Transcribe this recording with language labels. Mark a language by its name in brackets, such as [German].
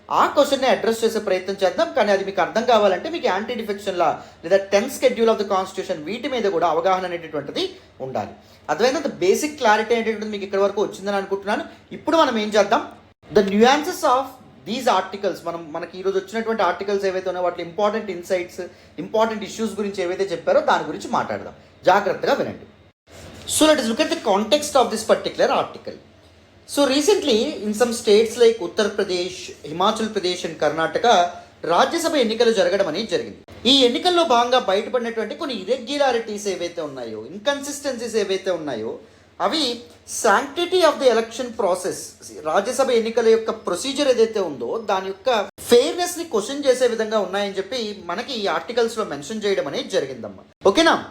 [Telugu] ఆ క్వశ్చన్ని అడ్రస్ చేసే ప్రయత్నం చేద్దాం. కానీ అది మీకు అర్థం కావాలంటే మీకు యాంటీ డిఫెక్షన్ లా లేదా 10th schedule of the constitution వీటి మీద కూడా అవగాహన అనేటటువంటిది ఉండాలి. అర్థమైనంత బేసిక్ క్లారిటీ అనేటువంటిది మీకు ఇక్కడ వరకు వచ్చిందని అనుకుంటున్నాను. ఇప్పుడు మనం ఏం చేద్దాం, [English] the nuances of these articles, [Telugu] మనకి ఈరోజు వచ్చినటువంటి ఆర్టికల్స్ ఏవైతే ఉన్నాయో వాటి ఇంపార్టెంట్ ఇన్సైట్స్, ఇంపార్టెంట్ ఇష్యూస్ గురించి ఏవైతే చెప్పారో దాని గురించి మాట్లాడదాం. జాగ్రత్తగా వినండి. [English] So let us look at the context of this particular article. So recently in some states like Uttar Pradesh, Himachal Pradesh and Karnataka [Telugu] Rajya Sabha ఎన్నికలు జరగడం అనేది జరిగింది. ఈ ఎన్నికల్లో భాగంగా బయటపడినటువంటి కొన్ని ఇరెగ్యులారిటీస్ ఏవైతే ఉన్నాయో, ఇన్కన్సిస్టెన్సీస్ ఏవైతే ఉన్నాయో అవి [English] sanctity of the election process, [Telugu] Rajya Sabha ఎన్నికల యొక్క ప్రొసీజర్ ఏదైతే ఉందో దాని యొక్క ఫెయిర్నెస్ ని క్వశ్చన్ చేసే విధంగా ఉన్నాయని చెప్పి మనకి ఈ ఆర్టికల్స్ లో మెన్షన్ చేయడం అనేది జరిగిందమ్మా. ఓకేనా?